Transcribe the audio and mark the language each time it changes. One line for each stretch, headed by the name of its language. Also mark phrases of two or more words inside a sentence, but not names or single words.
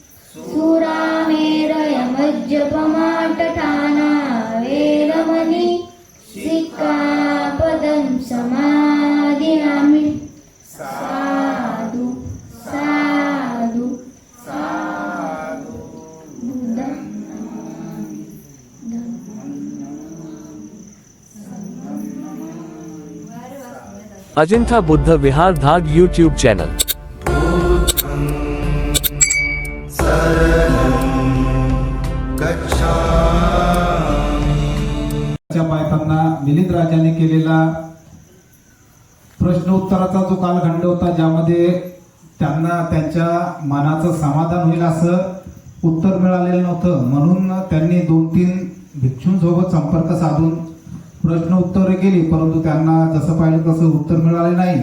Pali: सुरामेरयमज्जपमाटठाना वेरमणि सिक्खापदं समादियामि। साधु साधु साधु बुद्धं नमामि।
Marathi: अजिंठा बुद्ध विहार धाग यूट्यूब चॅनल। पायताना मिलिंद राजाने केलेला प्रश्न उत्तराचा जो कालखंड होता, ज्यामध्ये त्यांना त्यांच्या मनाचं समाधान होईल असं उत्तर मिळालेलं नव्हतं, म्हणून त्यांनी 2-3 भिक्षूंसोबत संपर्क साधून प्रश्न उत्तरे केली, परंतु त्यांना जसं पाहिलं तसं उत्तर मिळाले नाही।